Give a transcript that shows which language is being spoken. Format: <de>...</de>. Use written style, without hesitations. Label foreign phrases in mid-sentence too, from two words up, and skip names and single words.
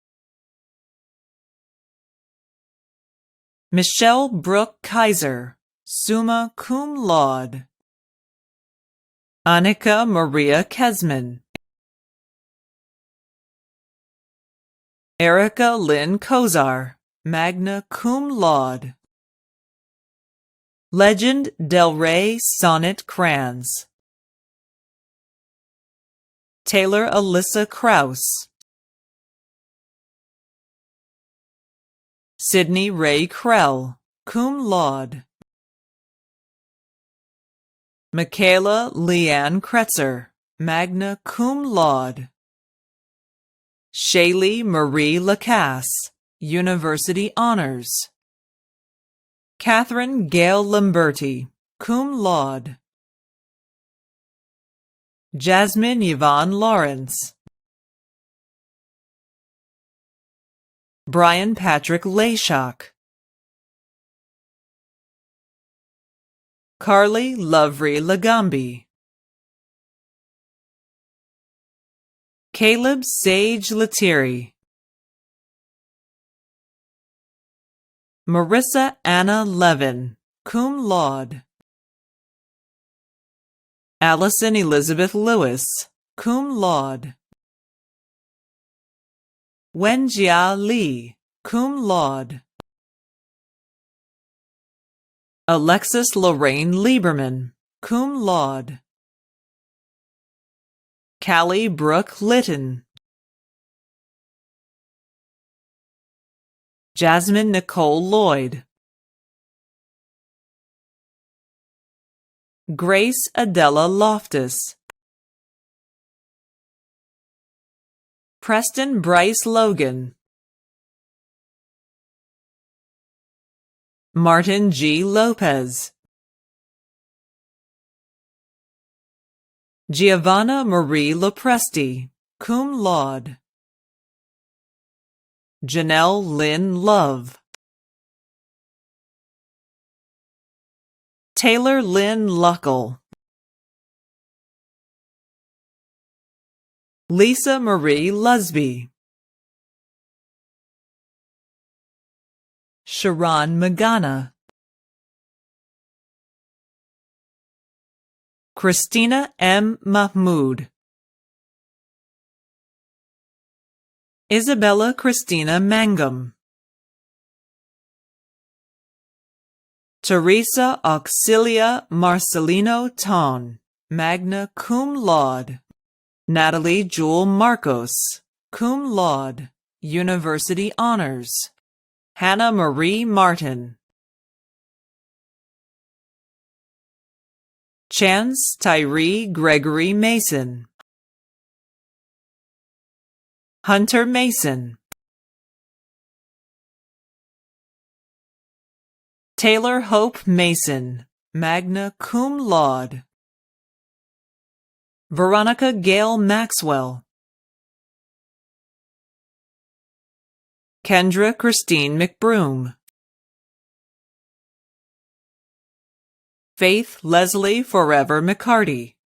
<en>Michelle Brooke Kaiser,</en> <la>summa cum laude.</la> <en>Annika Maria Kesman. Erica Lynn Kozar,</en> <la>magna cum laude.</la> <en>Legend Del Rey Sonnet Kranz. Taylor Alyssa Krause. Sydney Ray Krell,</en> <la>cum laude.</la> <en>Michaela Leanne Kretzer,</en> <la>magna cum laude.</la> <en>Shaylee Marie Lacasse, University Honors. Catherine Gail Lamberti,</en> <la>cum laude.</la> <en>Jasmine Yvonne Lawrence. Brian Patrick Layshock. Carly Lovery Lagambi. Caleb Sage Lethierry. Marissa Anna Levin,</en> <la>cum laude.</la> <en>Allison Elizabeth Lewis,</en> <la>cum laude.</la> <en>Wenjia Lee,</en> <la>cum laude.</la> <en>Alexis Lorraine Lieberman,</en> <la>cum laude.</la> <en>Callie Brooke Litton. Jasmine Nicole Lloyd. Grace Adela Loftus. Preston Bryce Logan. Martin G. Lopez. Giovanna Marie Lopresti,</en> <la>cum laude.</la> <en>Janelle Lynn Love. Taylor Lynn Luckel. Lisa Marie Lusby. Sharon Magana. Christina M. Mahmood. Isabella Christina Mangum. Teresa Auxilia Marcelino Ton,</en> <la>magna cum laude.</la> <en>Natalie Jewel Marcos,</en> <la>cum laude,</la> <en>University Honors. Hannah Marie Martin. Chance Tyree Gregory Mason. Hunter Mason. Taylor Hope Mason,</en> <la>magna cum laude.</la> <en>Veronica Gail Maxwell. Kendra Christine McBroom. Faith Leslie Forever McCarty.</en>